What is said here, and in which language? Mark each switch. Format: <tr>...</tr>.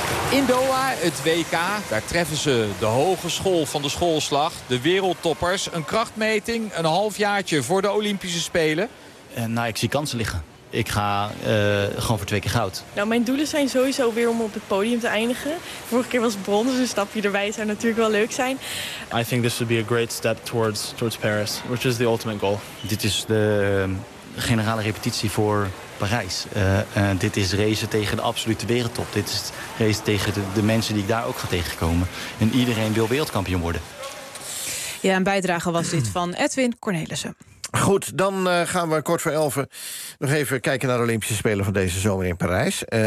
<nl>In Doha, het WK, daar treffen ze de hogeschool van de schoolslag, de wereldtoppers. Een krachtmeting, een halfjaartje voor de Olympische Spelen. Ik zie kansen liggen. ik ga gewoon voor 2 keer goud. Nou, mijn doelen zijn sowieso weer om op het podium te eindigen. Vorige keer was brons, dus een stapje erbij zou natuurlijk wel leuk zijn.</nl> <en>I think this would be a great step towards Paris, which is the ultimate goal.</en> <nl>Dit is de generale repetitie voor Parijs. Dit is racen tegen de absolute wereldtop. Dit is racen tegen de mensen die ik daar ook ga tegenkomen. En iedereen wil wereldkampioen worden. Ja, een bijdrage was dit van Edwin Cornelissen. Goed, dan gaan we kort voor 11 nog even kijken naar de Olympische Spelen van deze zomer in Parijs.</nl>